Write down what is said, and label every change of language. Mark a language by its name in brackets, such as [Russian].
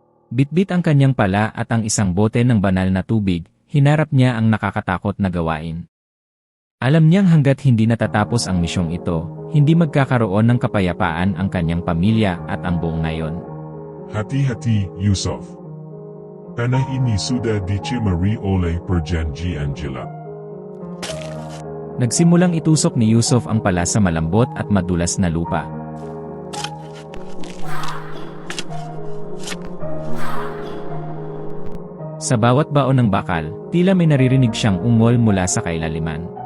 [Filipino] Bitbit ang kanyang pala at ang isang bote ng banal na tubig, hinarap niya ang nakakatakot na gawain. Alam niyang hanggat hindi natatapos ang misyong ito, hindi magkakaroon ng kapayapaan ang kanyang pamilya at ang buong nayon. [Malay] Hati-hati, Yusuf. Tanah ini sudah dicemari oleh perjanji Angela. [Filipino] Nagsimulang itusok ni Yusuf ang pala sa malambot at madulas na lupa. Sa bawat baon ng bakal, tila may naririnig siyang ungol mula sa kailaliman.